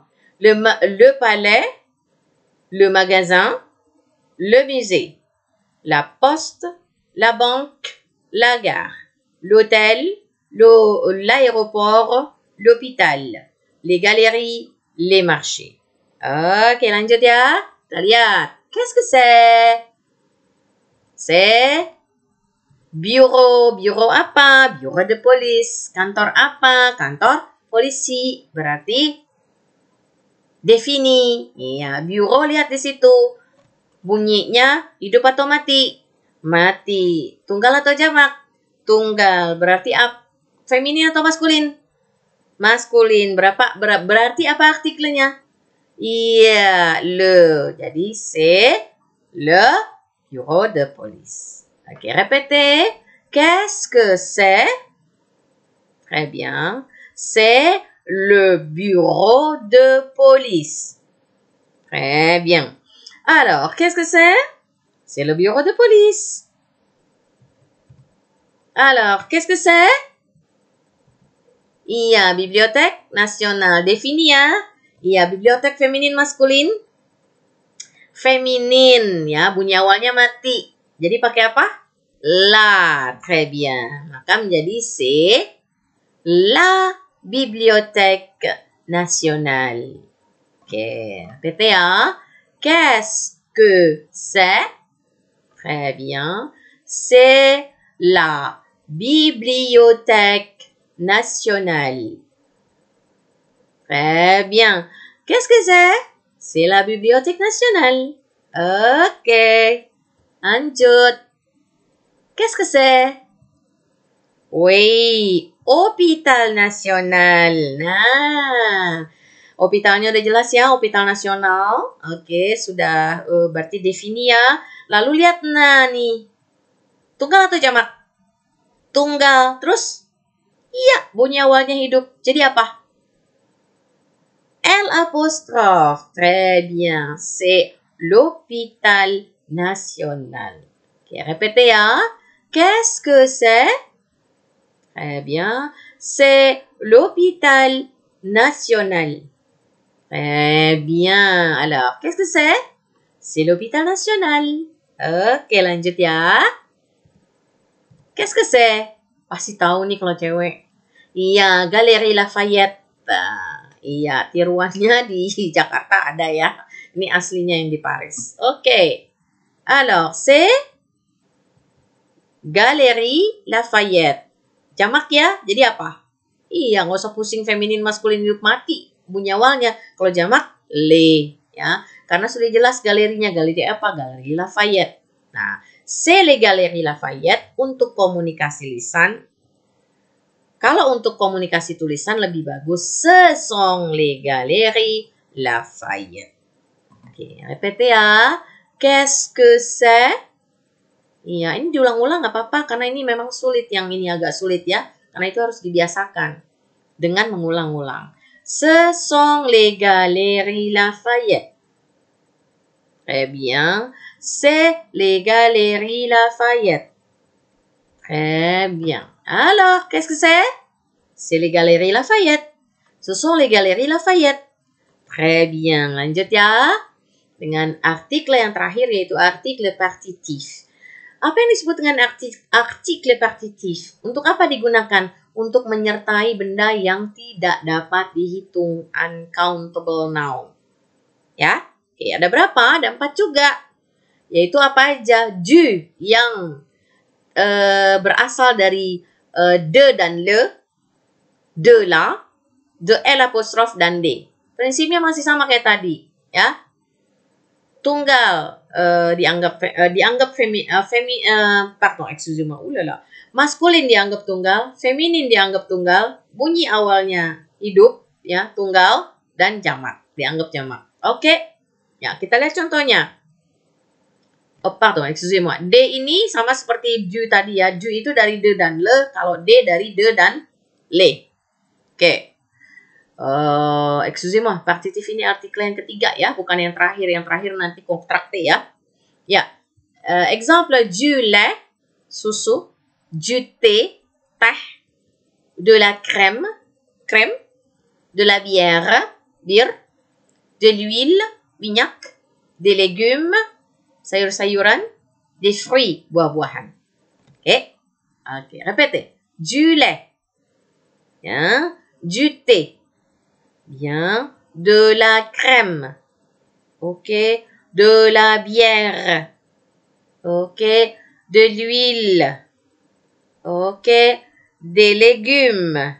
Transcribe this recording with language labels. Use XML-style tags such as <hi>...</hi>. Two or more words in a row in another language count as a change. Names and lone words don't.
<fr>Le palais, le magasin, le musée, la poste, la banque, la gare, l'hôtel, l'aéroport, l'hôpital, les galeries, les marchés.</fr> <id>Oke, lanjut ya. Kita lihat.</id> <fr>Qu'est-ce que c'est? C'est bureau. Bureau apa? Bureau de police.</fr> <id>Kantor apa? Kantor polisi. Berarti defini. Iya, bureau lihat di situ. Bunyinya hidup atau mati? Mati. Tunggal atau jamak? Tunggal. Berarti feminin atau maskulin? Maskulin. Berarti apa artikelnya? Iya, le.</id> <fr>Jadi c'est le bureau de police. Ok, répétez. Qu'est-ce que c'est? Très bien. C'est le bureau de police. Très bien. Alors, qu'est-ce que c'est? C'est le bureau de police. Alors, qu'est-ce que c'est? Iya, bibliothèque nationale.</fr> <id>Défini ya.</id> <fr>Iya, bibliothèque féminine maskulin.</fr> <id>Féminine ya, bunyi awalnya mati. Jadi pakai apa?</id> <fr>La. Très bien.</fr> <id>Maka menjadi</id> <fr>c'est la bibliothèque nationale. Oke, répétez ya. Qu'est-ce que c'est? Très bien. C'est la bibliothèque nationale. Très bien. Qu'est-ce que c'est? C'est la bibliothèque nationale. Ok. Lanjut. Qu'est-ce que c'est? Oui, hôpital national.</fr> <id>Nah, hôpitalnya udah jelas ya, hôpital nasional. Oke, sudah berarti defini ya. Lalu lihat nah nih. Tunggal atau jamak? Tunggal. Terus? Iya, bunyi awalnya hidup. Jadi apa?</id> <fr>L apostrophe. Très bien. C'est l'hôpital national. Oke, répétez ya. Qu'est-ce que c'est? Très bien. C'est l'hôpital national. Très bien. Alors, qu'est-ce que c'est? C'est l'hôpital national.</fr> <id>Oke, lanjut ya.</id> <fr>Qu'est-ce que c'est?</fr> <id>Pasti tahu nih kalau cewek. Iya, Galeri Lafayette. Iya, tiruannya di Jakarta ada ya. Ini aslinya yang di Paris. Oke.</id> <fr>Alors, c'est Galeri Lafayette.</fr> <id>Jamak ya, jadi apa? Iya, nggak usah pusing feminin maskulin hidup mati. Bunyi awalnya. Kalau jamak, le. Ya, karena sudah jelas galerinya. Galeri apa? Galeri Lafayette. Nah,</id> <fr>c'est les Galeries Lafayette</fr> <id>untuk komunikasi lisan. Kalau untuk komunikasi tulisan lebih bagus,</id> <fr>ce sont les Galeries Lafayette. Oke, répétez ya. Qu'est-ce que c'est?</fr> <id>Iya, ini diulang-ulang nggak apa-apa karena ini memang sulit. Yang ini agak sulit ya, karena itu harus dibiasakan dengan mengulang-ulang.</id> <fr>Ce sont les Galeries Lafayette. Très bien. C'est les Galeries Lafayette. Très bien. Alors, qu'est-ce que c'est? C'est les Galeries Lafayette. Ce sont les Galeries Lafayette. Très bien.</fr> <id>Lanjut ya. Dengan artikel yang terakhir yaitu artikel partitif. Apa yang disebut dengan artikel partitif? Untuk apa digunakan? Untuk menyertai benda yang tidak dapat dihitung.</id> <en>Uncountable noun.</en> <id>Ya. Oke, ada berapa? Ada 4 juga. Yaitu apa aja? Du yang berasal dari de dan le,</id> <fr>de la, de L apostrophe</fr> <id>dan D. Prinsipnya masih sama kayak tadi, ya. Tunggal maskulin dianggap tunggal, feminin dianggap tunggal, bunyi awalnya hidup, ya, tunggal dan jamak dianggap jamak. Oke. Ya, kita lihat contohnya.</id> <fr>Oh, pardon, excusez-moi.</fr> <id>D ini sama seperti du tadi ya. Du itu dari de dan le. Kalau D dari de dan le. Oke.</id> <fr>Excusez-moi.</fr> <id>Partitif ini artikel yang ketiga ya. Bukan yang terakhir. Yang terakhir nanti kontrakte ya. Ya.</id> <fr>Exemple. Du lait. Susu. Du thé. Teh. De la crème. Crème. De la bière. Bir. De l'huile. Minyak. Des légumes.</fr> <id>Sayur-sayuran,</id> <fr>des fruits,</fr> <id>buah-buahan. Oke. Oke,</id> <fr>répétez. Du lait. Bien. Du thé. Bien. De la crème. Ok. De la bière. Ok. De l'huile. Ok. Des légumes.</fr>